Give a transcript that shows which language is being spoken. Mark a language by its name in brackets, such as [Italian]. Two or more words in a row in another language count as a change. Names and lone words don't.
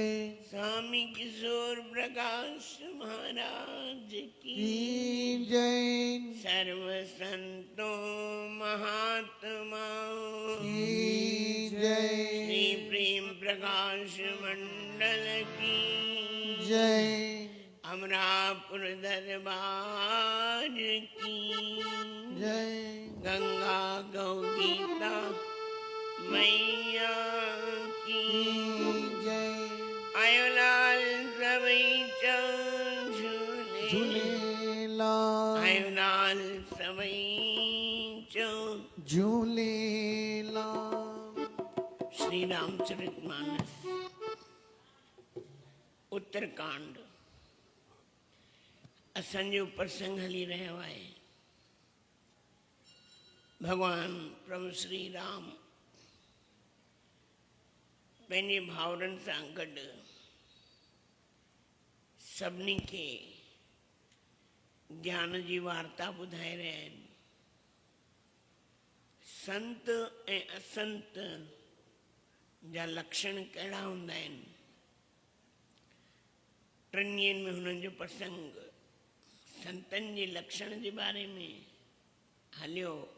[Hindi] स्वामी किशोर प्रकाश महाराज की जय। सर्व संतों महात्माओं की जय। श्री प्रेम प्रकाश मंडल की जय। अमरापुर दरबार की जय। गंगा गौ गीता मैया की जय। [Sindhi] आयोलाल सवई झूले झूलेलाल आयोलाल सवई झूलेलाल। श्री रामचरितमानस उत्तरकांड असांजो प्रसंग हली रहियो आहे। भगवान प्रभु श्री राम पंहिंजे भाउरनि सां गॾु सभिनी खे ज्ञान जी वार्ता ॿुधाए रहिया आहिनि। संत ऐं असंत जा लक्षण कहिड़ा हूंदा आहिनि, टिनि ॾींहंनि में हुननि जो प्रसंग संतनि जे लक्षण जे बारे में हलियो।